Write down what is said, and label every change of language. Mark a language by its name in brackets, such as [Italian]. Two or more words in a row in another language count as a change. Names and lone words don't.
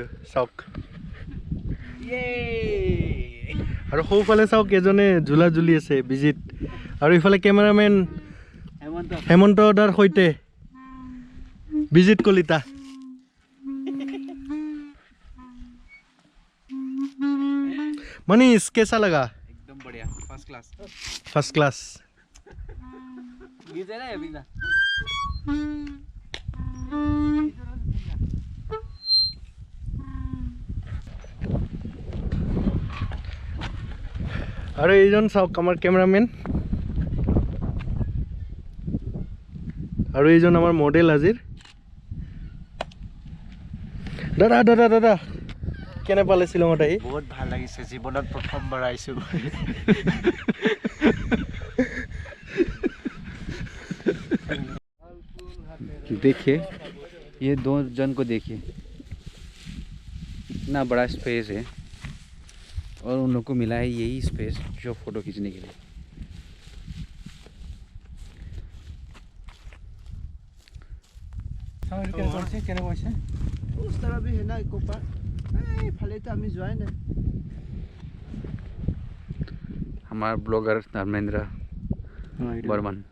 [Assamese] চাওক, আৰু সৌফালে চাওক এজনে ঝুলা ঝুলি আছে বিজিত, আৰু ইফালে কেমেৰামেন হেমন্ত দাৰ সৈতে বিজিত কলিতা। [Hindi] मनीष कैसा लगा? एकदम बढ़िया, [English] first class. first class. [Hindi] अभी ना [Assamese] আৰু এইজন চাওক আমাৰ কেমেৰামেন, আৰু এইজন আমাৰ মডেল আজিৰ। দাদা দাদা দাদা কেনে পালে শিলঙত আহি? বহুত ভাল লাগিছে, জীৱনত প্ৰথমবাৰ আহিছোঁ। [Hindi] देखिए ये दो जन को देखिए, इतना बड़ा स्पेस है और उन लोग को मिला है यही स्पेस जो फोटो खींचने के लिए। उस तरह भी है ना इको पार्क, फले तो हमें जो है ना। हमारा ब्लॉगर धर्मेंद्र बर्मन।